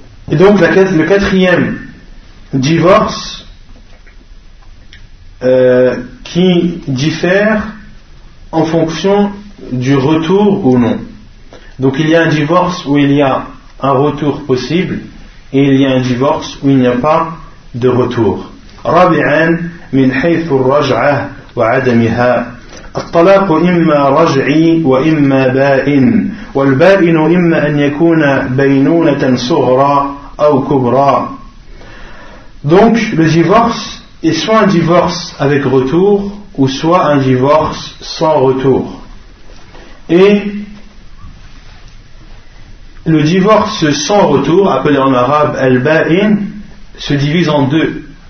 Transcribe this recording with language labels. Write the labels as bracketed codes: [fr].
[fr] Et donc le quatrième divorce qui diffère en fonction du retour ou non. Donc il y a un divorce où il y a un retour possible et il y a un divorce où il n'y a pas de retour. [ar] Rabi'an min haythu ar-raj'a wa 'adamiha. الطلاق إما رجعي وإما بائن والبائن إما أن يكون بينونة صغرى أو كبرى. [fr] Donc le divorce est soit un divorce avec retour ou soit un divorce sans retour. Et le divorce sans retour, appelé en arabe al-ba'in, se divise en deux.